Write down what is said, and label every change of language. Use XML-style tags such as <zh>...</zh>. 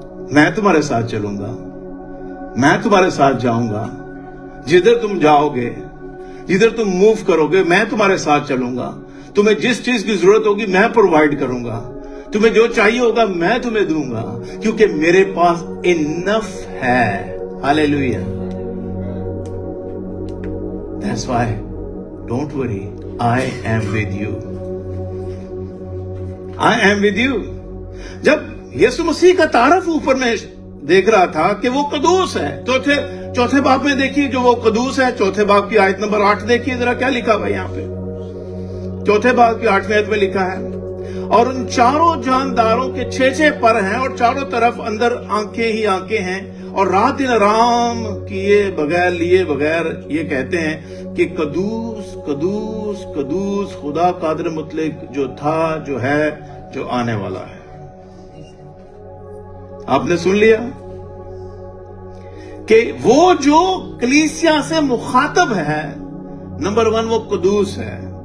<ur>میں تمہارے ساتھ چلوں گا، میں تمہارے ساتھ جاؤں گا، جدھر تم جاؤ گے، جدھر تم موو کرو گے میں تمہارے ساتھ چلوں گا۔ تمہیں جس چیز کی ضرورت ہوگی میں پرووائڈ کروں گا، تمہیں جو چاہیے ہوگا میں تمہیں دوں گا، کیونکہ میرے پاس انف ہے۔ Hallelujah.</ur> <en>That's why, don't worry, I am with you. I am with you.</en> <ur>جب یسوع مسیح کا تعارف اوپر میں دیکھ رہا تھا کہ وہ قدوس ہے، چوتھے باب میں دیکھیے جو وہ قدوس ہے، چوتھے باب کی آیت نمبر 8 دیکھیے ذرا کیا لکھا بھائی یہاں پہ۔ چوتھے باب کی 8ویں آیت میں لکھا ہے، اور ان چاروں جانداروں کے 6 پر ہیں اور چاروں طرف اندر آنکھیں ہی آنکھیں ہیں، اور رات دن آرام کیے بغیر لیے بغیر یہ کہتے ہیں کہ قدوس قدوس قدوس خدا قادر مطلق، جو تھا، جو ہے، جو آنے والا ہے۔ آپ نے سن لیا کہ وہ جو کلیسیا سے مخاطب ہے، نمبر 1 وہ قدوس ہے،</ur>